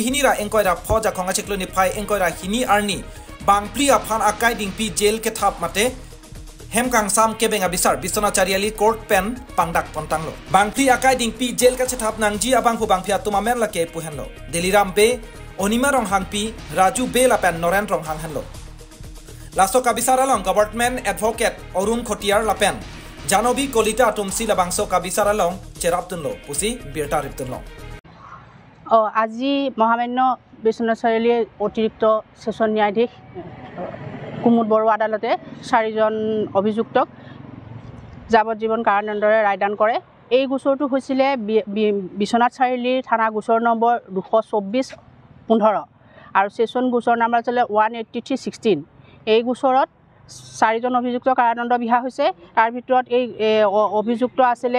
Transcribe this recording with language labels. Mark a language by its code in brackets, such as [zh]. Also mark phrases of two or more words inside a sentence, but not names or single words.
[mjw] hini ra engkoi ra phoja khonga cheklo ni phai engkoi ra hini arni bang pli aphan akai ding pi jail ke thap mate hemkang sam ke benga bisar Bisona Chariali court pen pangdak pontanglo bang pli akai ding pi jail ka chethap nangji abang pu bang phia tumamen la ke puhenlo deliram be onima rong hangpi raju be la pen noren rong hanghanlo Laso kabisara long government advocate Orun Khotiar lapen Janobi Kolita tumsi labangso kabisara long cheraptun lo pusi birta riptun lo [as] আজি মহামান্য বিশ্বনাথ চাৰিআলি অতিৰিক্ত সেশন ন্যায়াধীশ কুমুদ বৰুৱা আদালতে 4জন অভিযুক্তক যাৱজ্জীৱন কাৰাদণ্ডৰে ৰায়দান কৰে এই গোচৰটো হৈছিল বিশ্বনাথ চাৰিআলি থানা গোচৰ নম্বৰ 224-15 আৰু সেশন গোচৰ নম্বৰ আছিল 183-16 এই গোচৰত 4জন অভিযুক্ত কাৰাদণ্ড বিহা হৈছে তাৰ ভিতৰত এই অভিযুক্ত আছিল